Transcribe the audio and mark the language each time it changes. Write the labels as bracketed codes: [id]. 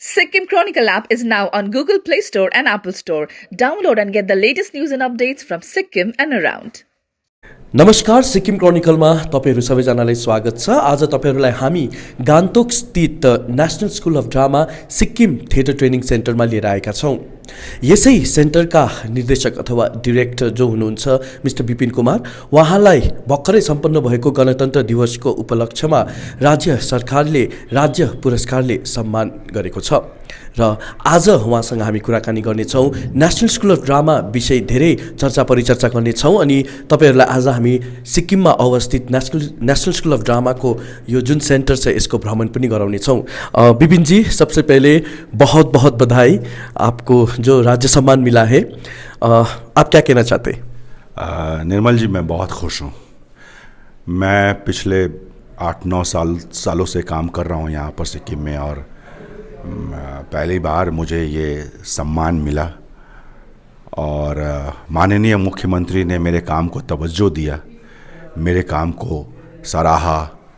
[en] Sikkim Chronicle app is now on Google Play Store and Apple Store. Download and get the latest news and updates from Sikkim and around. [ne] नमस्कार, सिक्किम क्रोनिकलमा तपाईहरु सबैजनालाई स्वागत छ। आज तपाईहरुलाई हामी गान्तोक स्थित national school of drama Sikkim theatre training सेन्टरमा लिएर आएका छौं। यसै सेन्टरका निर्देशक अथवा डाइरेक्टर जो हुनुहुन्छ मिस्टर विपिन कुमार, उहाँलाई भर्खरै सम्पन्न भएको गणतन्त्र दिवसको उपलक्ष्यमा राज्य सरकारले राज्य पुरस्कारले सम्मान गरेको छ र आज उहाँसँग हामी कुराकानी गर्नेछौँ। नेशनल स्कुल अफ ड्रामा विषय धेरै चर्चा परिचर्चा गर्नेछौँ अनि तपाईहरुलाई आज हामी सिक्किममा अवस्थित नेशनल स्कुल अफ ड्रामाको यो जुन सेन्टर छ यसको भ्रमण पनि गराउनेछौँ। [hi] विपिन जी, सबसे पहले बहुत बहुत बधाई, आपको जो राज्य सम्मान मिला है, आप क्या कहना चाहते हैं? निर्मल जी, मैं बहुत खुश हूँ। मैं पिछले 8-9 सालों से काम कर रहा हूँ यहाँ पर सिक्किम में और पहली बार मुझे ये सम्मान मिला और माननीय मुख्यमंत्री ने मेरे काम को तवज्जो दिया, मेरे काम को सराहा।